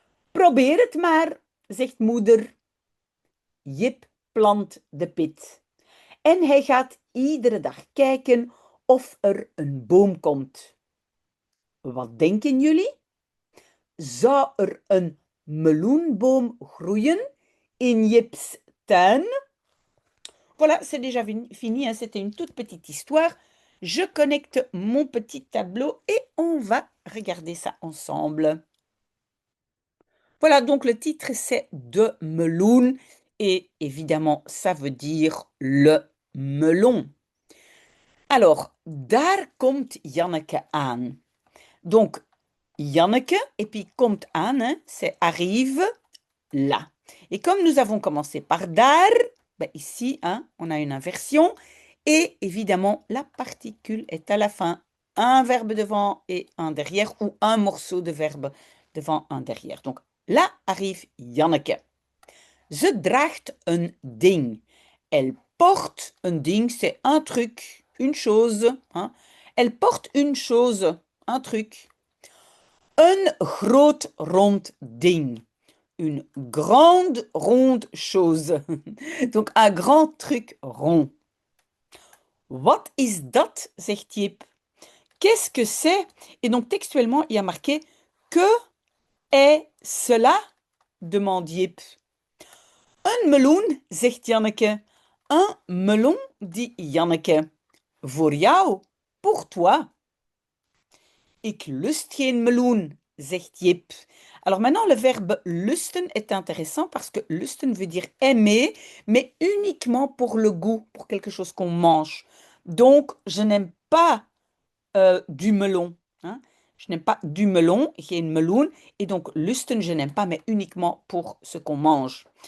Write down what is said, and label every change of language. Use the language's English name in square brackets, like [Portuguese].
[Dutch] Probeer het maar, zegt moeder. Jip plant de pit. En hij gaat iedere dag kijken of er een boom komt. Wat denken jullie? Zou er een meloenboom groeien in Jips tuin? [French] Voilà, c'est déjà fini, hein. C'était une toute petite histoire. Je connecte mon petit tableau et on va regarder ça ensemble. Voilà, donc le titre c'est de meloen et évidemment ça veut dire le melon. [Dutch] Alors, daar komt Janneke aan. [French] Donc, Janneke, et puis [Dutch] komt aan, [French] hein, c'est arrive là. Et comme nous avons commencé par daar, ben ici, hein, on a une inversion. Et évidemment, la particule est à la fin. Un verbe devant et un derrière, ou un morceau de verbe devant, un derrière. Donc là arrive Janneke. [Dutch] Ze draagt een ding. [French] Elle porte un ding, c'est un truc, une chose. Hein. Elle porte une chose, un truc. [Dutch] Een groot rond ding. [French] Une grande ronde chose. Donc un grand truc rond. [Dutch] Wat is dat? Zegt Jip. [French] Qu'est-ce que c'est? Et donc textuellement, il y a marqué que est cela? Demande Jip. [Dutch] Een meloen, zegt Janneke. [French] Un melon, dit Janneke. [Dutch] Voor jou, [French] pour toi. [Dutch] Ik lust geen meloen, zegt Jip. [French] Alors maintenant, le verbe lusten est intéressant parce que lusten veut dire aimer, mais uniquement pour le goût, pour quelque chose qu'on mange. Donc, je n'aime pas du melon. Hein. Je n'aime pas du melon, [Dutch] geen meloen. [French] Et donc, lusten, je n'aime pas, mais uniquement pour ce qu'on mange.